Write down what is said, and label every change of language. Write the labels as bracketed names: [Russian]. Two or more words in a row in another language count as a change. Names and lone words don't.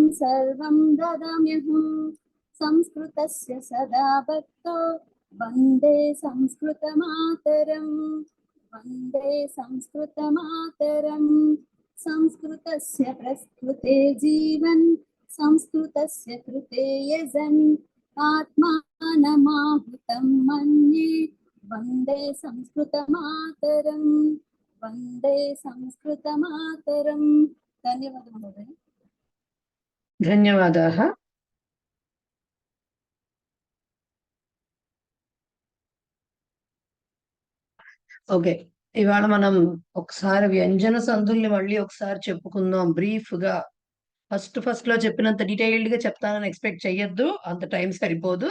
[Sanskrit] सर्वं ददाम्यहं संस्कृतस्य सदा भक्तो वन्दे संस्कृतमातरं वन्दे संस्कृतमातरं संस्कृतस्य प्रस्तुते जीवन् संस्कृतस्य कृते यजन् आत्मानमाहुतं मन्ये वन्दे संस्कृतमातरं वन्दे संस्कृतमातरं. धन्यवादः महोदय. ధన్యవాదాः. [Telugu] ఓకే, ఇవాళ మనం ఒకసారి వ్యంజన సంధుల్ని మళ్ళీ ఒకసారి చెప్పుకుందాం బ్రీఫ్ గా. ఫస్ట్ లో చెప్పినంత డీటెయిల్డ్ గా చెప్తానని ఎక్స్పెక్ట్ చెయ్యొద్దు, అంత టైం సరిపోదు.